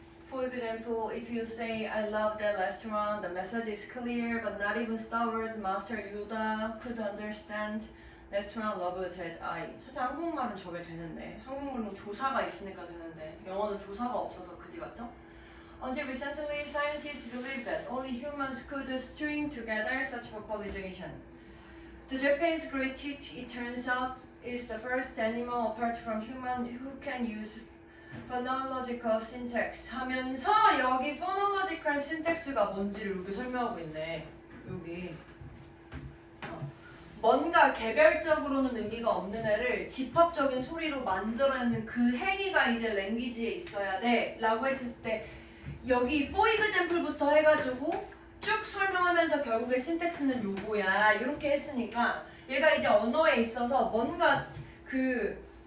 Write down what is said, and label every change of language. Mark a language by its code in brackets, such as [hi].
[en] For example, if you say I love that restaurant, the message is clear, but not even Star Wars Master Yoda could understand restaurant loved that I. [ko] 사실 한국말은 저게 되는데 한국말은 조사가 있으니까 되는데 영어는 조사가 없어서 그지 같죠? [en] Until recently, scientists believed that only humans could string together such vocalization. The Japanese great teeth, it turns out, is the first animal apart from human who can use phonological syntax [ko] 하면서 여기 phonological syntax가 뭔지를 여기 설명하고 있네. 여기 뭔가 개별적으로는 의미가 없는 애를 집합적인 소리로 만들어내는 그 행위가 이제 랭귀지에 있어야 돼 라고 했을 때 여기 for example부터 해가지고 쭉 설명하면서 결국에 신텍스는 요거야 이렇게 했으니까 얘가 이제 언어에 있어서 뭔가 그